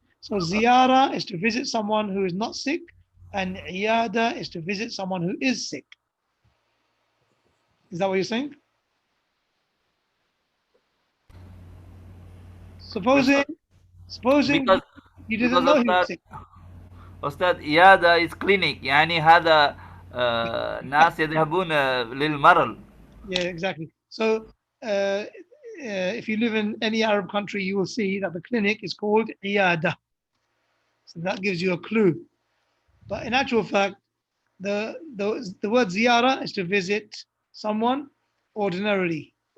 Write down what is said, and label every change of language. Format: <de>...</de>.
<en>So ziyara is to visit someone who is not sick, and iyada is to visit someone who is sick. Is that what you're saying? Supposing Because you didn't know he was sick.</en> <ar>أستاذ عيادة</ar> <en>is clinic</en> <ar>يعني هذا ناس يذهبون للمرض.</ar> <en>Yeah, exactly. So if you live in any Arab country, you will see that the clinic is called iyada. So that gives you a clue. But in actual fact, the word ziyara is to visit someone ordinarily.</en>